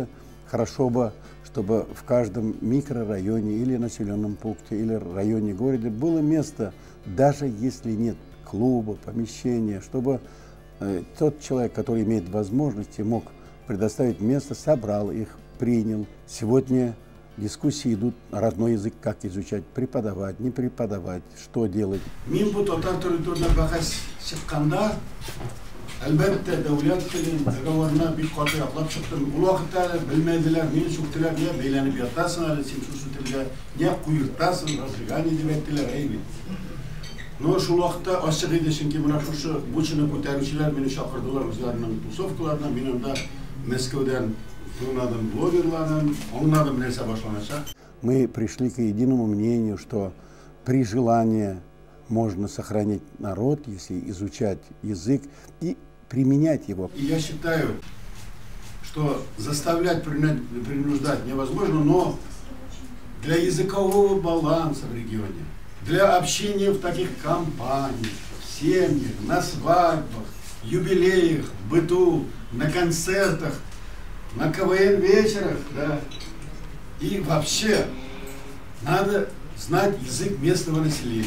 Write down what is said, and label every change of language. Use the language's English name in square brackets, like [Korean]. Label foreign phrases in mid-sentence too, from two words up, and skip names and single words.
[Russian] Хорошо бы, чтобы в каждом микрорайоне или населенном пункте, или районе города было место, даже если нет клуба, помещения, чтобы тот человек, который имеет возможности, мог предоставить место, собрал их, принял. Сегодня дискуссии идут на родной язык, как изучать, преподавать, не преподавать, что делать. [Tatar] Әлбәттә, дәүләт телен, договорына бик каты яклап чыктым. Ул вакытта белмәделәр, мине чуктылар, не бәйләнеп ятасың әле, син шушы телгә, не куертасың, разрегание дип әйттеләр, әйбит. Но шул вакытта ачык иде, чөнки менә шушы бучыны күтәрүчеләр мине чакырдылар үзләренең тусовкаларына, мин анда Мәскәүдән тыңладым блогерлардан, аңладым нәрсә башланачак. [Russian] Мы пришли к единому мнению, что при желании можно сохранить народ, если изучать язык и применять его. И я считаю, что заставлять, принуждать невозможно, но для языкового баланса в регионе, для общения в таких компаниях, в семьях, на свадьбах, юбилеях, в быту, на концертах, на КВН вечерах, да, и вообще надо знать язык местного населения.